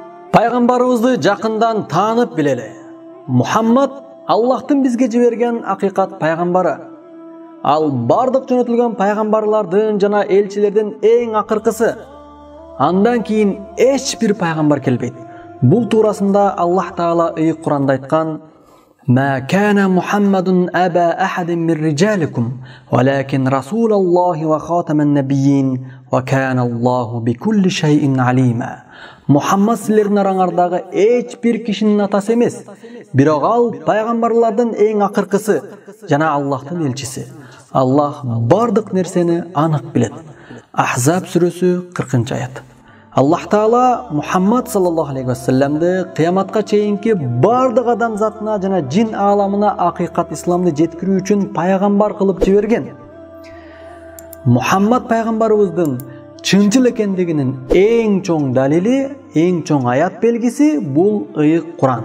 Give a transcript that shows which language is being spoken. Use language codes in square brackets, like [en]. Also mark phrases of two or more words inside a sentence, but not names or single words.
[ky] Пайгамбарыбызды жакындан таанып билели. Мухаммад Аллахтын бизге жиберген акыйкат пайгамбары. Ал бардык жөнөтүлгөн пайгамбарлардын жана элчилердин эң акыркысы. Андан кийин эч бир пайгамбар келбейт. Бул туурасында Аллах Таала ыйык Куранда айткан: [ar] "ما كان محمد أبا أحد من رجالكم ولكن رسول الله وخاتم النبيين وكان الله بكل شيء عليما." [ky] Мухаммад силердин араңардагы эч бир кишинин атасы эмес, бирок ал пайгамбарлардын эң акыркысы жана Аллахтын элчиси. Аллах бардык нерсени анык билет. Ахзаб сүрөсү 40-аят. Аллах Таала Мухаммад [ar] صلى الله عليه وسلم [ky] кыяматка чейинки бардык адамзатына жана жин ааламына акыйкат исламды жеткирүү үчүн пайгамбар кылып жиберген. Мухаммад пайгамбарыбыздын чынчыл экендигинин эң чоң далили, эң чоң аят белгиси бул ыйык Куран.